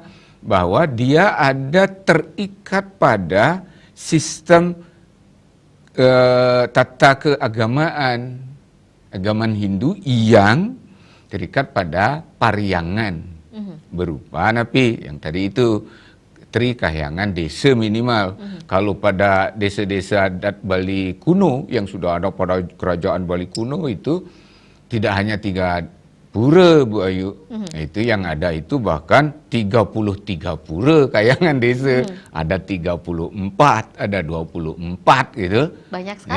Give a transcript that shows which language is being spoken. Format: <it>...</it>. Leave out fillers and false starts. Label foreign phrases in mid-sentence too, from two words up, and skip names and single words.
<id>Bahwa dia ada terikat pada sistem tata keagamaan Hindu yang terikat pada pariangan berupa napi yang tadi itu Tri Kahyangan desa minimal. Kalau pada desa-desa adat Bali kuno yang sudah ada pada kerajaan Bali kuno itu tidak hanya 3 pura, Bu Ayu. Itu yang ada itu bahkan 33 pura Kahyangan desa. Ada 34, ada 24 gitu. Banyak sekali.</id>